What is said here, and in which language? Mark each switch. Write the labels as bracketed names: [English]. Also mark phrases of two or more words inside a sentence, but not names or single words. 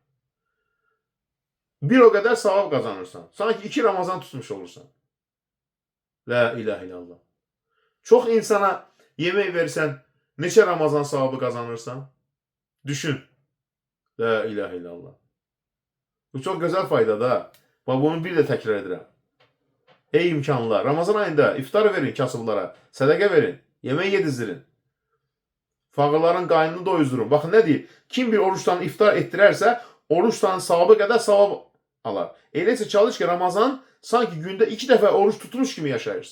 [Turkish] Bir o kadar savab kazanırsan. Sanki 2 Ramazan tutmuş olursan. [Arabic] لا إله إلا الله. [Turkish] Çok insana yemeği verirsen neçə Ramazan savabı kazanırsan? Düşün. [Arabic] لا إله إلا الله. [Turkish] Bu çok güzel fayda da. Bunu bir de tekrar edirəm. [Azerbaijani] Ey imkanlar, Ramazan ayında iftar verin kasıblara, sədəqə verin, yemək yedizdirin. Fağırların qaynını doyuzdurun. [Turkish] Bakın ne diyor? Kim bir oruçtan iftar ettirerse oruç tutanın savabı qədər savab alar. [Azerbaijani] Elə isə çalış ki, Ramazan sanki gündə 2 dəfə oruç tutmuş kimi yaşayırsan.